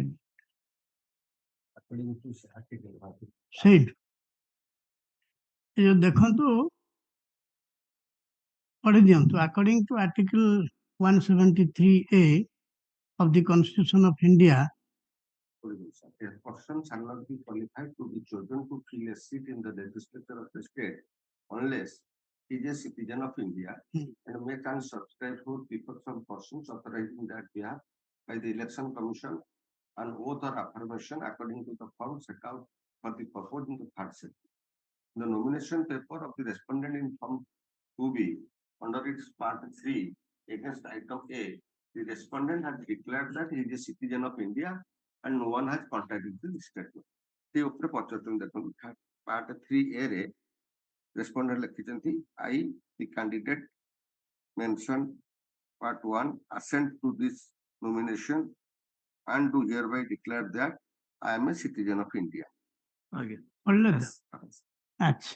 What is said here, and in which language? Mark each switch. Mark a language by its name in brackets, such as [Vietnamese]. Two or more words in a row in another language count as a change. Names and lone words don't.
[Odia] ସେଇଠୁ ଏ ଯୋଉ ଦେଖନ୍ତୁ ପଢି ଦିଅନ୍ତୁ [English] according to article 173A of the Constitution of India, A person shall not be qualified to be chosen to fill a seat in the legislature of the state unless is a citizen of India and make and subscribe for people from persons authorizing that behalf by the Election Commission and oath or affirmation according to the form set out for the purpose in the third section. The nomination paper of the respondent in Form 2B under its Part 3 against item A, the respondent has declared that he is a citizen of India and no one has contradicted the statement. The [Odia] ଉପରେ ପଚାରୁଛନ୍ତି ଦେଖନ୍ତୁ [English] Part 3A ରେ respondent ଲେଖିଛନ୍ତି I, the candidate mentioned Part 1, assent to this nomination and do hereby declare that I am a citizen of India. Yes.